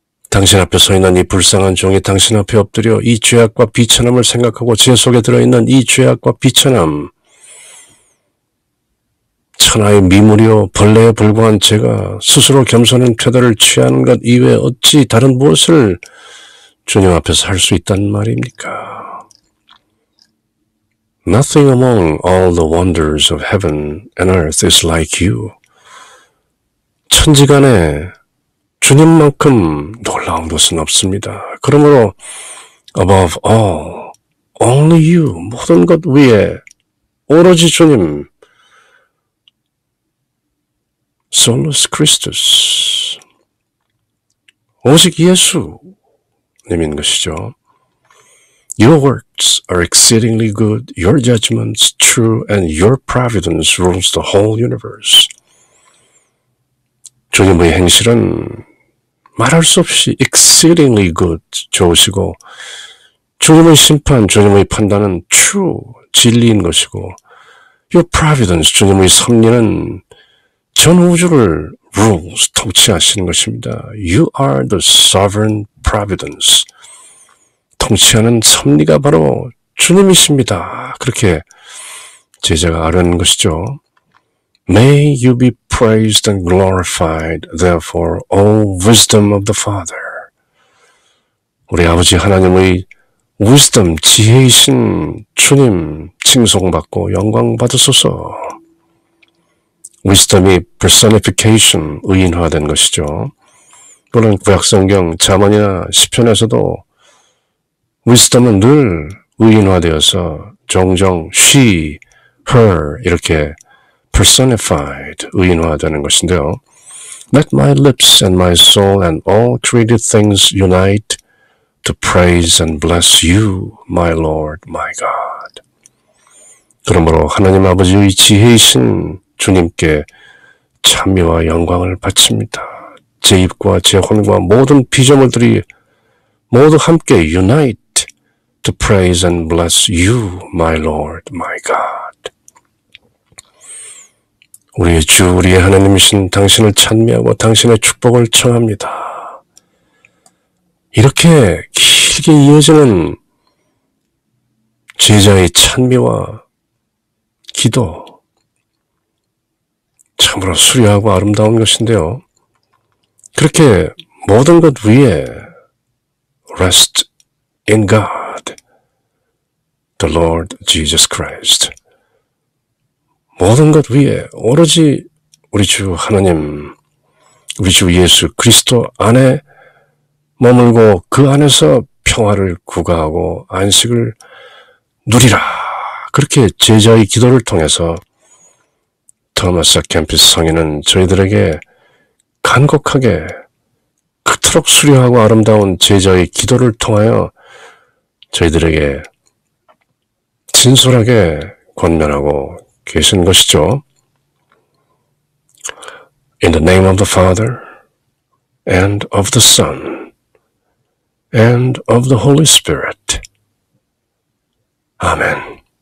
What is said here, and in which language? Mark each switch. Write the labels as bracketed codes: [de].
[ko] 당신 앞에 서 있는 이 불쌍한 종이 당신 앞에 엎드려 이 죄악과 비천함을 생각하고 제 속에 들어있는 이 죄악과 비천함, 천하의 미물이요 벌레에 불과한 제가 스스로 겸손한 태도를 취하는 것 이외에 어찌 다른 무엇을 주님 앞에서 할 수 있단 말입니까? [en] Nothing among all the wonders of heaven and earth is like you. [ko] 천지간에 주님만큼 놀라운 것은 없습니다. 그러므로 [en] above all, only you, [ko] 모든 것 위에 오로지 주님, [la] solus Christus, [ko] 오직 예수님인 것이죠. [en] Your works are exceedingly good, your judgments true, and your providence rules the whole universe. [ko] 주님의 행실은 말할 수 없이 [en] exceedingly good, [ko] 좋으시고 주님의 심판, 주님의 판단은 true, 진리인 것이고 [en] your providence, [ko] 주님의 섭리는 전 우주를 rules, 통치하시는 것입니다. [en] You are the sovereign providence. [ko] 통치하는 섭리가 바로 주님이십니다. 그렇게 제자가 아뢰는 것이죠. [en] May you be praised and glorified, therefore, O wisdom of the Father. [ko] 우리 아버지 하나님의 wisdom, 지혜이신 주님 칭송받고 영광 받으소서. wisdom이 personification, 의인화된 것이죠. 물론 구약성경 잠언이나 시편에서도 wisdom은 늘 의인화되어서 종종 she, her 이렇게 personified, 의인화되는 것인데요. [en] Let my lips and my soul and all created things unite to praise and bless you, my Lord, my God. [ko] 그러므로 하나님 아버지의 지혜이신 주님께 찬미와 영광을 바칩니다. 제 입과 제 혼과 모든 피조물들이 모두 함께 [en] unite to praise and bless you, my Lord, my God. [ko] 우리의 주, 우리의 하나님이신 당신을 찬미하고 당신의 축복을 청합니다. 이렇게 길게 이어지는 제자의 찬미와 기도, 참으로 수려하고 아름다운 것인데요. 그렇게 모든 것 위에 [en] rest in God, the Lord Jesus Christ. [ko] 모든 것 위에 오로지 우리 주 하나님, 우리 주 예수 그리스도 안에 머물고 그 안에서 평화를 구가하고 안식을 누리라. 그렇게 제자의 기도를 통해서 토마스 켐피스 성인은 저희들에게 간곡하게 그토록 수려하고 아름다운 제자의 기도를 통하여 저희들에게 진솔하게 권면하고 계신 것이죠. [en] In the name of the Father, and of the Son, and of the Holy Spirit. Amen.